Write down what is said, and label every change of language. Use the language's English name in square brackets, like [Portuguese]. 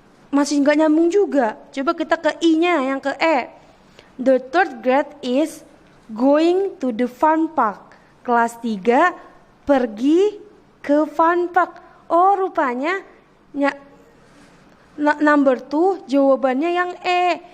[Indonesian] Masih nggak nyambung juga. Coba kita ke I-nya, yang ke E. [English] The third grade is going to the fun park. [Indonesian] Kelas 3 pergi ke fun park. Oh, rupanya number 2 jawabannya yang E.